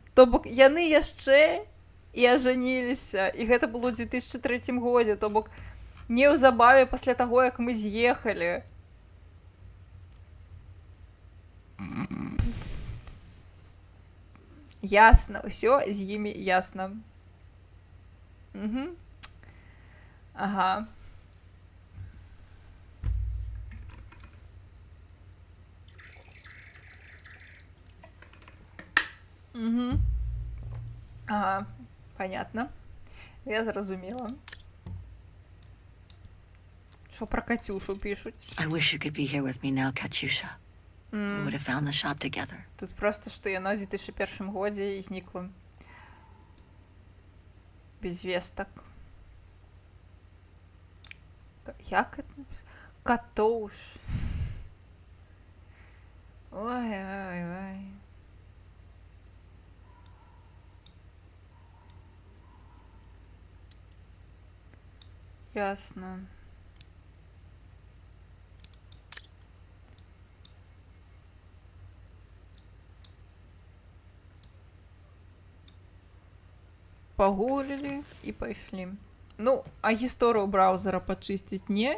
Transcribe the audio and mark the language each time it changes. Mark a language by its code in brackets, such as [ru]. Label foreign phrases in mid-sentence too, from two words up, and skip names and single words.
[be] То бок яны яшчэ і ажаніліся. І гэта было ў 2003 годзе. То бок неўзабаве пасля таго, як мы з'ехалі. Ясно, ўсё з імі ясна. Ага. [ru] Ага, понятно. [be] Я зразумела. [uk] Що про Катюшу пишуть? [en] I wish you could be here with me now, Katyusha. We would have found the shop together. [be] Тут просто, што яна ў 2001 годзе і знікла. Без вестак. Як [ru] это написано? [be] Катоуш. Ой. Ясно. Пагулілі і пайшлі. Ну, а гісторыю браузера пачысціць не.